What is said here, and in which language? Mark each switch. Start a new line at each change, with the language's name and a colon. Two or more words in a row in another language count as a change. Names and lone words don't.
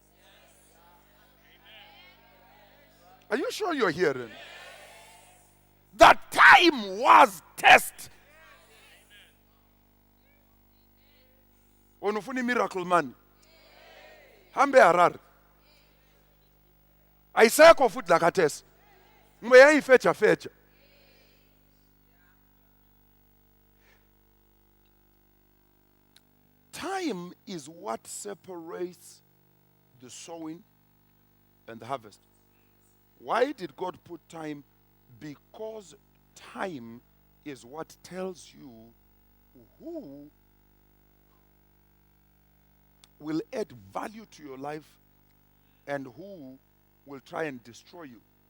English: Are you sure you're hearing? The time was test. When ufuna miracle man,
North Ndebele: hambe Harar. ayisekho futhi la khathesi ngoba yayifetha.
English: Time is what separates the sowing and the harvest. Why did God put time? Because time is what tells you who will add value to your life and who will try and destroy you.